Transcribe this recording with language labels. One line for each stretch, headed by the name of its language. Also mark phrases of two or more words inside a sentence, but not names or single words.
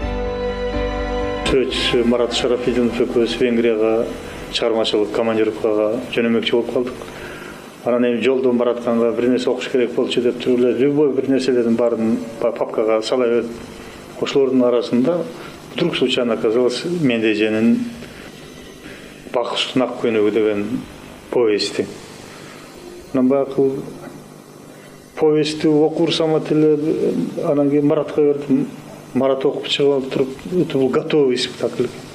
Kyrgyz: Сөзчү Марат Шарафидинов экөөбүз Венгрияга чыгармачылык командировкага жөнөмөкчү болуп калдык. Анан эми жолдон баратканга бир нерсе окуш керек болчу деп туруп эле любой бир нерселердин баарын папкага сала берип, ошолордун арасында
Russian: вдруг случайно оказалось
Kyrgyz: Мендеженин Бакыштын ак көнөгү деген повести. Анан баягы повестти окурсам эле анан кийин Маратка бердим. Марат окуп чыгып туруп, бул
Russian: готовый спектакль.